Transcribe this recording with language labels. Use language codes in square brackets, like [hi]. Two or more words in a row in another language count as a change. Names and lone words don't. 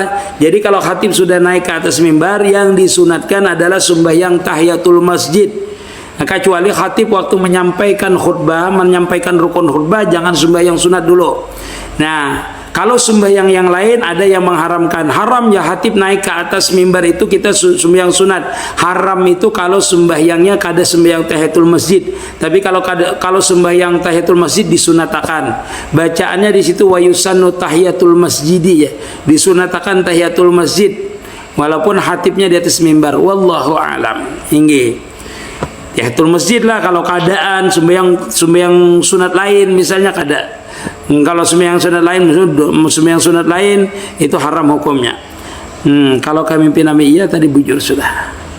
[bjn] Jadi kalau khatib sudah naik ke atas mimbar, yang disunatkan adalah sembahyang tahiyatul masjid. Kecuali khatib waktu menyampaikan khutbah, menyampaikan rukun khutbah, jangan sembahyang sunat dulu. Nah, kalau sembahyang yang lain ada yang mengharamkan. Haram ya khatib naik ke atas mimbar itu kita sembahyang sunat. Haram itu kalau sembahyangnya kada sembahyang tahiyatul masjid. Tapi kalau sembahyang tahiyatul masjid disunatakan. Bacaannya di situ [ar] و يسن تحية المسجد [bjn] ya. Disunatakan tahiyatul masjid walaupun khatibnya di atas mimbar. [ar] والله أعلم. Inggih. [bjn] Tahiyatul masjid lah kalau keadaan sembahyang sunat lain misalnya kada. Kalau sembahyang sunat lain itu haram hukumnya. Kalau kami pinami iya tadi bujur sudah.